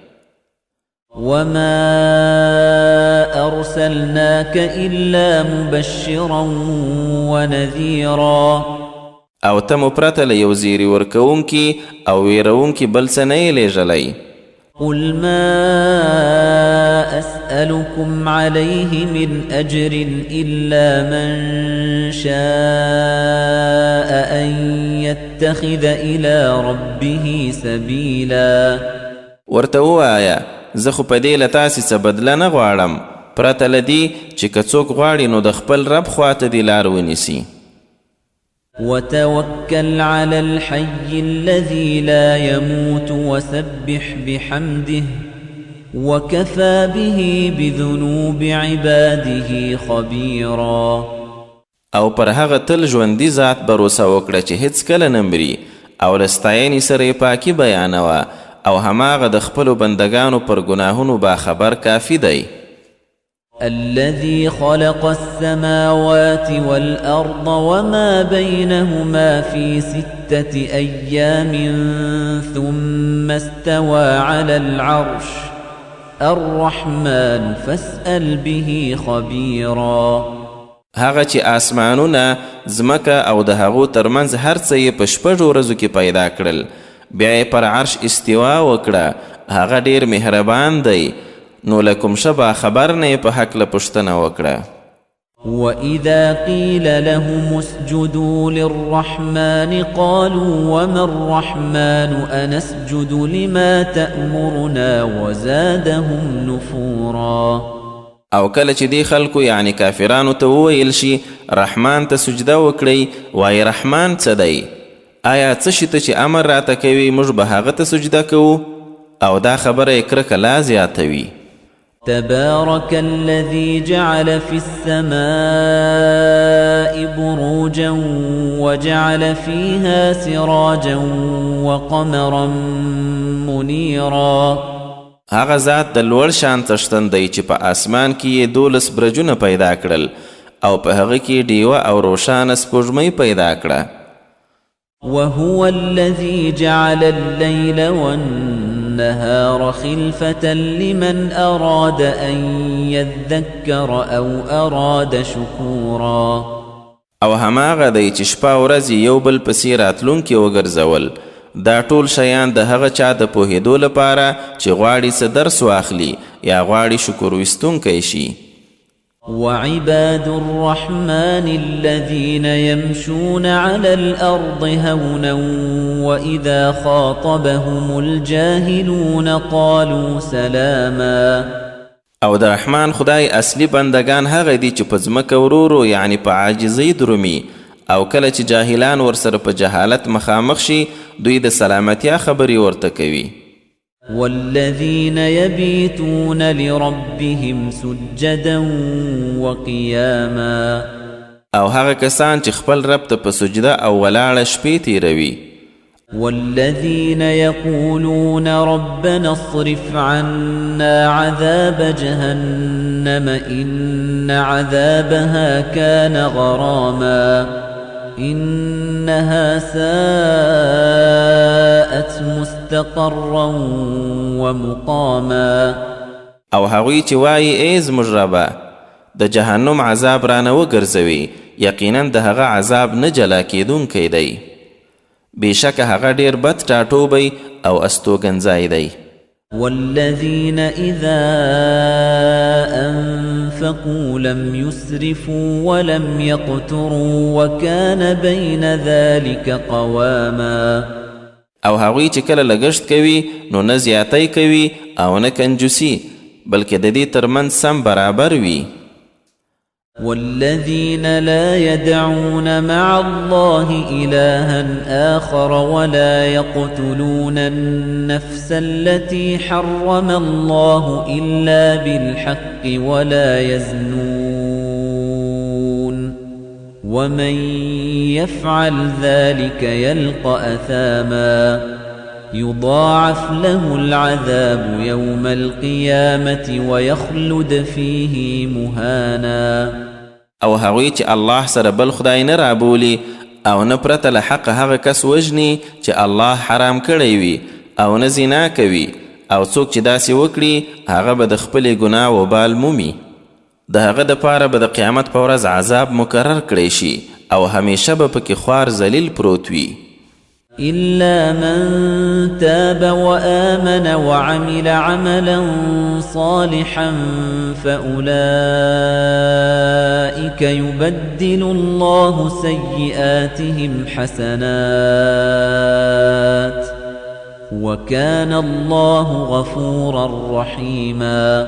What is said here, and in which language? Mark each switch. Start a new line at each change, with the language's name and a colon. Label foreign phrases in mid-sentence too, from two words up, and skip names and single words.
Arabic: وما أرسلناك إلا مبشرا ونذيرا.
Pashto: او ته مو پرته له یو زیری ورکوونکي او ویرونکي بل څه نه یې لیږلی.
Arabic: قل ما أسألكم عليه من أجر إلا من شاء أن يتخذ إلى ربه سبيلا.
Pashto: ورته ووایه زه خو په دې له تاسې څه بدله نه غواړم، پرته له دې چې که څوک غواړي نو د خپل رب خواته دې لار ونیسي.
Arabic: وتوكل على الحي الذي لا يموت وسبح بحمده وكفى به بذنوب عباده خبيرا.
Pashto: او پر هغه تل ژوندي ذات بروسه وکړه چې هیڅ کله نه مري، او له ستاینې سره یې پاکي بیانوه، او هماغه د خپلو بندگانو پر ګناهونو باخبر کافي دی.
Arabic: الذي خلق السماوات والأرض وما بينهما في 6 أيام ثم استوى على العرش الرحمن فاسأل به خبيرا.
Pashto: هغه چې آسمانونه ځمکه او د هغو ترمنځ هر څه یې په 6 ورځو کې پیدا کړل، بیا یې پر عرش استوا وکړه، هغه ډیر مهربان دی. نو لکم شبا خبر نه په حق له پوښتنه وکړه.
Arabic: وَإِذَا قِيلَ لَهُمُ اسْجُدُوا لِلرَّحْمَنِ قَالُوا وَمَا الرَّحْمَنُ أَنَسْجُدُ لِمَا تَأْمُرُنَا وَزَادَهُمْ نُفُورًا.
Pashto: او کله چې دی خلکو یعنی کافرانو ته وویل شي رحمان ته سجده وکړئ، وایي رحمان څه دی؟ آیا څه شي ته چې امر راته کوي موږ به هغه ته سجده کوو؟ او دا خبره یې کرکه لا زیاتوي.
Arabic: تبارك الذي جعل في السماء بروجا وجعل فيها سراجا وقمرا منيرا.
Pashto: هغه ذات د لوړ شان څښتن دی چې په آسمان کې یې 12 برجونه پیدا کړل او په هغه کې ډیوه او روښانه سپوږمۍ پیدا کړه.
Arabic: وهو الذي جعل الليل والنهار خلفة لمن أراد أن يذكر أو أراد شكورا.
Pashto: او هماغه دی چې شپه ورځ یو بل پسې راتلونکي وګرځول، دا ټول شیان د هغه چا د پوهېدو لپاره چې غواړي څه درس واخلي یا غواړي شکر ویستونکی شي.
Arabic: وعباد الرحمن الذين يمشون على الأرض هونا وإذا خاطبهم الجاهلون قالوا سلاما.
Pashto: او د رحمان خدای اصلي بندگان هغه دي چې په ځمکه ورورو یعنی په عاجزۍ درومي، او کله چې جاهلان ورسره په جهالت مخامخ شي دوی د سلامتیا خبرې ورته کوي.
Arabic: والذين يبيتون لربهم سجدا وقياما.
Pashto: او هغه کسان چې خپل رب ته په سجده او ولاړه شپې تیروي.
Arabic: والذين يقولون ربنا اصرف عنا عذاب جهنم إن عذابها كان غراما إنها ساءت مستقرا ومقاما.
Pashto: او هغوی چې وایي ای زموږ ربه د جهنم عذاب رانه وګرځوي، یقینا د هغه عذاب نه جلا کیدونکی دی، بېشکه هغه ډیر بد ټاټوبی او استوګنځای دی.
Arabic: والذين إذا أنفقوا لم يسرفوا ولم يقتروا وكان بين ذلك قواما.
Pashto: او هغوی چې کله لګښت کوي نو نه زیاتی کوي او نه کنجوسي، بلکې د دې ترمنځ سم برابر وي.
Arabic: والذين لا يدعون مع الله إلها آخر ولا يقتلون النفس التي حرم الله إلا بالحق ولا يزنون ومن يفعل ذلك يلقى أثاما يضاعف له العذاب يوم القيامة ويخلد فيه مهانا.
Pashto: او هغوی چې الله سره بل خدای نه رابولي او نه پرته له حق هغه کس وژني چې الله حرام کړی وي او نه زنا کوي، او څوک چې داسې وکړي هغه به د خپلې ګناه وبال مومي. د هغه دپاره به د قیامت په ورځ عذاب مقرر کړی شي او همیشه به پکې خوار ذلیل پروت وي.
Arabic: إلا من تاب وآمن وعمل عملا صالحا فأولئك يبدل الله سيئاتهم حسنات وكان الله غفورا رحيما.